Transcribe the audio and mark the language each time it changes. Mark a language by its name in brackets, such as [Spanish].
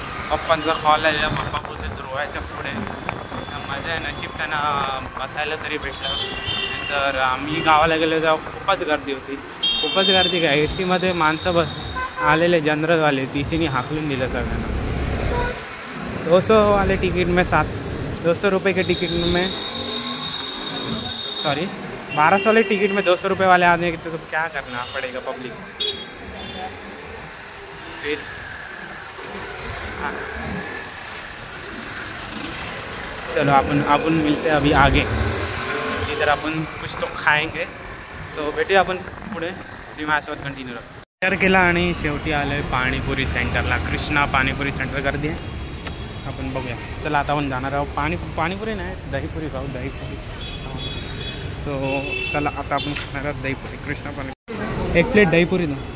[Marathi] पप्पांचा call आहे, पप्पा बोलते रोहायच्या पुढे. माझ्या नशीब त्यांना बसायला तरी भेटलं. तर आम्ही गावाला गेलो तेव्हा खूपच गर्दी होती. खूपच गर्दी काय, AC मध्ये माणसं आलेले जनरलवाले, TCने हाकलून दिलं सगळ्यांना. [Hindi] 200 वाले टिकट में 200 रुपये के टिकट में, सॉरी 1200 वाले टिकट में 200 रुपये वाले आने के, तो क्या करना पड़ेगा पब्लिक. फिर हाँ, चलो अपन मिलते हैं अभी आगे. इधर अपन कुछ तो खाएंगे. सो [Marathi] भेटूया आपण पुढे. तुम्ही माझ्यासोबत कंटिन्यू राहा. विचार केला आणि शेवटी आलो आहे पाणीपुरी सेंटरला. कृष्णा पाणीपुरी सेंटर गर्दी आहे. आपण बघूया. चला आता आपण जाणार आहोत पाणीपुरी नाही, दहीपुरी खाऊ. दहीपुरी. सो चला आता आपण खाणार आहोत दहीपुरी. कृष्णा पाणीपुरी. [Hindi] 1 प्लेट दहीपुरी दो.